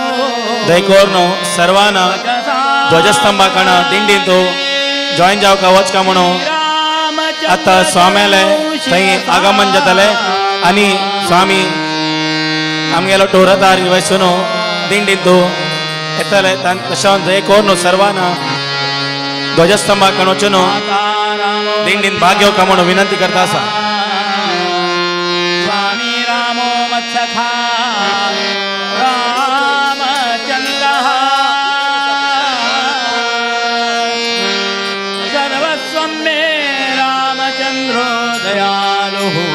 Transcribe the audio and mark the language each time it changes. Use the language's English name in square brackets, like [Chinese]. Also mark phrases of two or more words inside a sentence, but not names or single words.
[Konkani] दयकोरनो सर्वांना ध्वजस्तंभाकण दिंडींतू जॉईन जावका वचका म्हणून आता स्वाम्याले थंय आगमन जातले आनी स्वामी आमगेलो टोरदार वयसून दिंडींतू येतले तशें दयकोरनो सर्वांना ध्वजस्तंभाकण वचून दिंडीन भाग घेवका म्हणून विनंती करता आसा. [Sanskrit] स्वामी रामो मत्सखा रामचन्द्रः सर्वस्वं मे रामचन्द्रो दयालुः